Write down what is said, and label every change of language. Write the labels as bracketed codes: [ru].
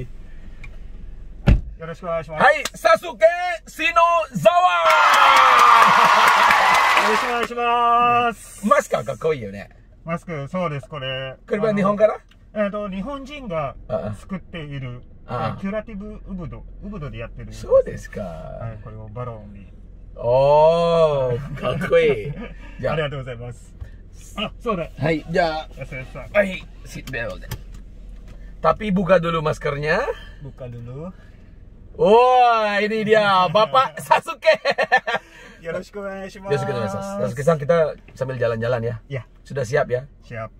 [ja] よろしくお願いします。はい、Sasuke Shinozawa。よろしくお願いします。マスクはかっこいいよね。マスク、そうです、これ。これは日本から？日本人が作っているキュラティブウブドでやってる。そうですか。はい、これをバロンに。おー、かっこいい。じゃあ、ありがとうございます。あ、そうだ。はい、じゃあ、安江さん。 [id] はい、 [en] seat belt. [id] Tapi buka dulu maskernya. Buka dulu. Wah, ini dia Bapak Sasuke. [ja] よろしくお願いしま [id] Ya, [ja] す。 [id] Sasuke-san, kita sambil jalan-jalan ya. Ya, Sudah siap ya? siap.